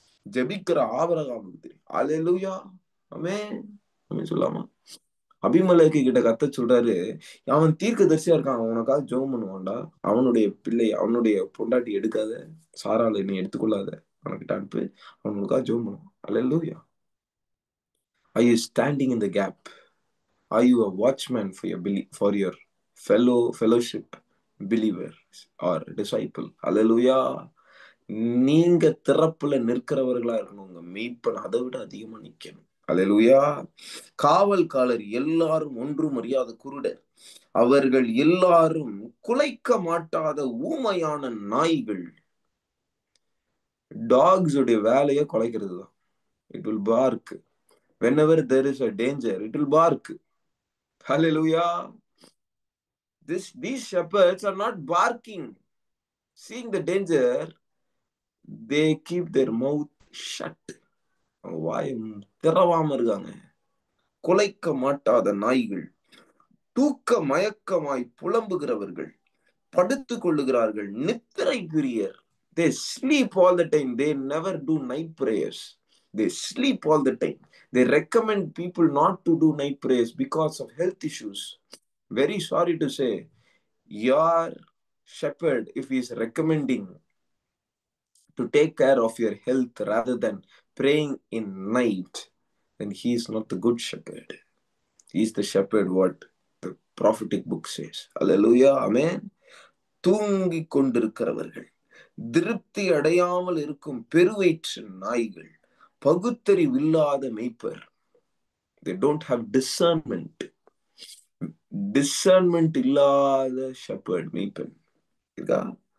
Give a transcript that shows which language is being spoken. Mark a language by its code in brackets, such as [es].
[ta] ஜெபிக்கிற ஆபிரகாமுக்கு தெரியும். ஹல்லேலூயா. ஆமென். ஆமென் சொல்லாமா? அபிமெலேக்கு கிட்ட கத்த சொல்றாரு, அவன் தீர்க்கதரிசியா இருக்கான், அவனுக்காக ஜெபம் பண்ணுவான்டா, அவனுடைய பிள்ளை அவனுடைய பொண்டாட்டி எடுக்காத, சாராளை நீ எடுத்துக்கொள்ளாத, அவன்கிட்ட அனுப்பு, அவனுக்காக ஜெபம் பண்ணுவான். அல்லேலூயா. [en] Are you standing in the gap? Are you a watchman for your fellowship believer or disciple? Hallelujah. [ta] நீங்க திறப்புல நிற்கிறவர்களா இருக்கணும். உங்க மெய்ப்பன் அதை விட அதிகமா நிக்கணும். அல்லேலூயா. காவல்காரர் எல்லாரும் ஒன்றும் அறியாத குருடர், அவர்கள் எல்லாரும் குலைக்க மாட்டாத ஊமையான நாய்கள். டாக்ஸ் உடைய வேலையை குலைக்கிறது தான். [en] It will bark. Whenever there is a danger, it will bark. Hallelujah. These shepherds are not barking. Seeing the danger, they keep their mouth shut. [ta] வாயும் திறவாம இருக்காங்க. குலைக்க மாட்டாத நாய்கள், தூக்க மயக்கமாய் புலம்புகிறவர்கள், படுத்து கொள்ளுகிறார்கள், நித்திரை பிரியர். [en] They sleep all the time. They never do night prayers. They sleep all the time. They recommend people not to do night prayers because of health issues. Very sorry to say, your shepherd, if he is recommending to take care of your health rather than praying in night, then he is not the good shepherd. He is the shepherd what the prophetic book says. Hallelujah. Amen. [ta] தூங்கிக் கொண்டிருக்கிறவர்கள், திருப்தி அடையாமல் இருக்கும் பெருவயிற்று நாய்கள், பகுத்தறிவில்லாத மேய்ப்பர். [en] They don't have discernment. [ta] Discernment இல்லாத shepherd, மேய்ப்பன் இருக்கா?